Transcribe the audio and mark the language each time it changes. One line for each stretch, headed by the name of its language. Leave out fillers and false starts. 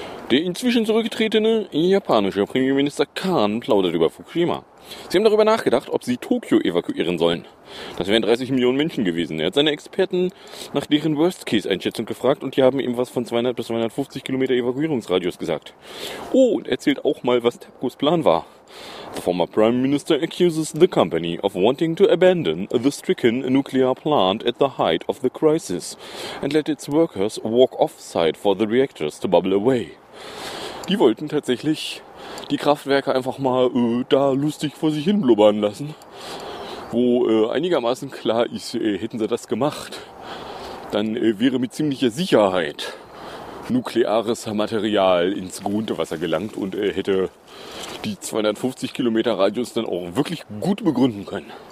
German: Der inzwischen zurückgetretene japanische Premierminister Kan plaudert über Fukushima. Sie haben darüber nachgedacht, ob sie Tokio evakuieren sollen. Das wären 30 Millionen Menschen gewesen. Er hat seine Experten nach deren Worst-Case-Einschätzung gefragt und die haben ihm was von 200 bis 250 Kilometer Evakuierungsradius gesagt. Oh, und erzählt auch mal, was TEPCOs Plan war.
English: The former Prime Minister accuses the company of wanting to abandon the stricken nuclear plant at the height of the crisis and let its workers walk off-site for the reactors to bubble away.
German: Die wollten tatsächlich die Kraftwerke einfach mal da lustig vor sich hin blubbern lassen, wo einigermaßen klar ist, hätten sie das gemacht, dann wäre mit ziemlicher Sicherheit nukleares Material ins Grundwasser gelangt und hätte die 250 Kilometer Radius dann auch wirklich gut begründen können.